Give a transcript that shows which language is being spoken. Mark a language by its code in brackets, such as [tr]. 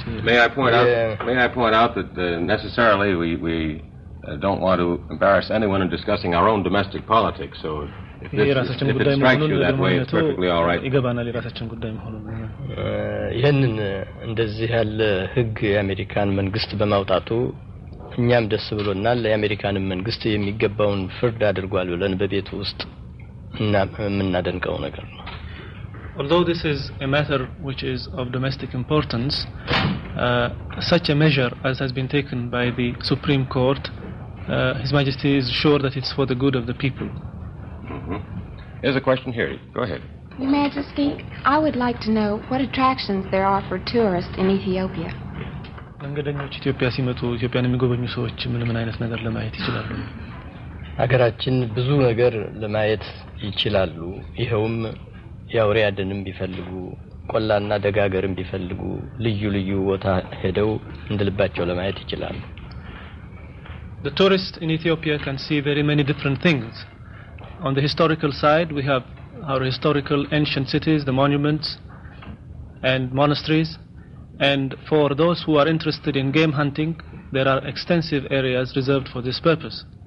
[en] May I point out that necessarily we don't want to embarrass anyone in discussing our own domestic politics, so if it strikes you that way, it's perfectly all right. [am] ይገባናል የራሳችን ጉዳይ መሆኑን። ይሄንን እንደዚህ ያለ ህግ የአሜሪካን መንግስት በማውጣቱ እኛም ደስ ብሎናል። የአሜሪካን መንግስት የሚገባውን ፍርድ አድርጓል ብለን በቤቱ ውስጥ እና የምናደንቀው ነገር ነው። [en] Although this is a matter which is of domestic importance, such a measure as has been taken by the Supreme Court, His Majesty is sure that it's for the good of the people. Here's a question here. Go ahead. Your Majesty, I would like to know what attractions there are for tourists in Ethiopia. [am] መንገደኞች ኢትዮጵያ ሲመጡ ኢትዮጵያን የሚጎበኙ ሰዎች ምን አይነት ነገር ለማየት ይችላሉ? ሀገራችን ብዙ ነገር ለማየት ይችላሉ። ይሄውም ያውሬ አደንም ቢፈልጉ ቆላና ደጋገርም ቢፈልጉ ልዩ ልዩ ቦታ ሄደው እንደልባቸው ለማየት ይችላሉ። [en] The tourist in Ethiopia can see very many different things. On the historical side, we have our historical ancient cities, the monuments and monasteries. And for those who are interested in game hunting, there are extensive areas reserved for this purpose.